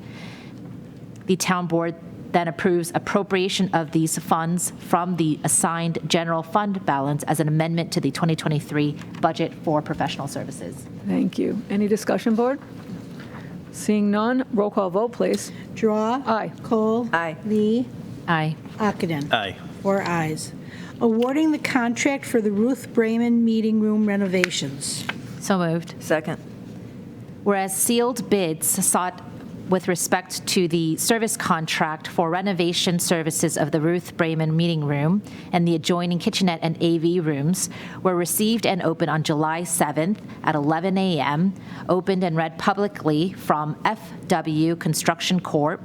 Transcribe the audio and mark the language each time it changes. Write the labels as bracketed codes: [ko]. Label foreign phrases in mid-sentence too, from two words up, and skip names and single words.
[en] The town board then approves appropriation of these funds from the assigned general fund balance as an amendment to the 2023 budget for professional services. Thank you. Any discussion, board? Seeing none, roll call vote, please. Drawe. Aye. Kohl. Aye. Lee. Aye. Ockenden. Aye. 4 ayes. Awarding the contract for the Ruth Bremen Meeting Room renovations. So moved. Second. Whereas sealed bids sought with respect to the service contract for renovation services of the Ruth Bremen Meeting Room and the adjoining kitchenette and AV rooms were received and opened on July 7th at 11 a.m., opened and read publicly from FW Construction Corp.